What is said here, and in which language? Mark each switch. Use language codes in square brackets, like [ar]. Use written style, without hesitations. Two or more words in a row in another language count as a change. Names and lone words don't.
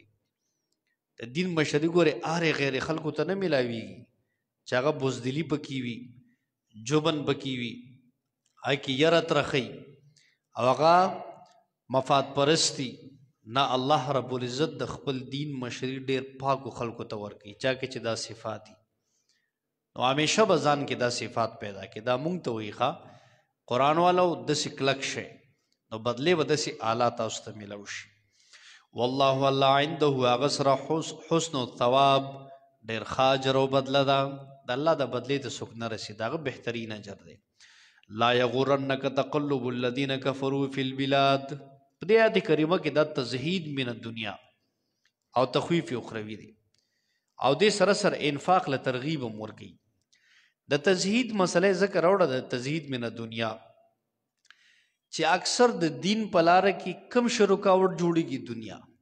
[ps] د دین مشري ګوره اره غیر خلکو ته نه ملاويږي چې هغه بزدلی پکې وي جبن پکې وي هاي کې یره ترخی او هغه مفاد پرستی نه. الله رب العزت د خپل دین مشري ډیر پاکو خلکو ته ورکوي چا کې چې دا صفات دي نو همیشه به ځان کې دا صفات پیدا کړي. دا مونږ ته وایي ښه قرآن والو داسې کلک شي نو بدلې به داسې اعلی تاسو ته میلاو شي. [ar] والله الله عنده [ps] هغه سره [ar] حسن الثواب [ps] ډیر ښه اجر او بدله ده. د الله د بدلې ته څوک نه رسي دا هغه بهترین اجر دی. [ar] لا یغرنک تقلب الذین کفروا فی البلاد [ps] په دې آیت کریمه کې دا [ar] تزهید من الدنیا [ps] او تخویف اخروی دی او دې سره سره انفاق له ترغیب هم ورکوي. د تزهید مسله ذکر راوړه د [ar] تزهید من الدنیا [ps] چې اکثر د دین په لاره کې کم شی رکاوټ جوړیږي دنیا.